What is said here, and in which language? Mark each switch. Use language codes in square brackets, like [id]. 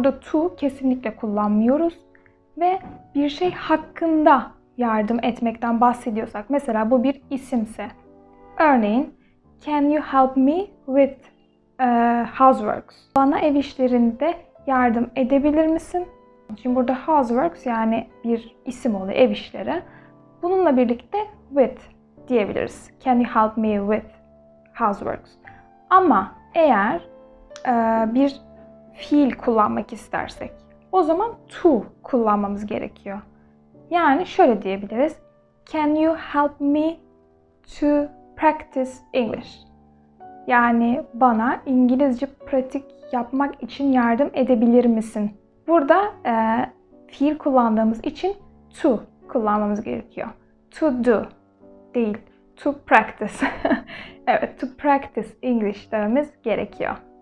[tr] Burada to kesinlikle kullanmıyoruz. Ve bir şey hakkında yardım etmekten bahsediyorsak, mesela bu bir isimse, örneğin [en] can you help me with houseworks? [tr] Bana ev işlerinde yardım edebilir misin? Şimdi burada houseworks yani bir isim oluyor, ev işleri. Bununla birlikte with diyebiliriz. [en] Can you help me with houseworks? [tr] Ama eğer bir fiil kullanmak istersek o zaman to kullanmamız gerekiyor. Yani şöyle diyebiliriz. [en] Can you help me to practice English? [tr] Yani bana İngilizce pratik yapmak için yardım edebilir misin? Burada fiil kullandığımız için to kullanmamız gerekiyor. [en] To do [tr] değil, [en] to practice. [tr] Evet, [en] to practice English [tr] dememiz gerekiyor.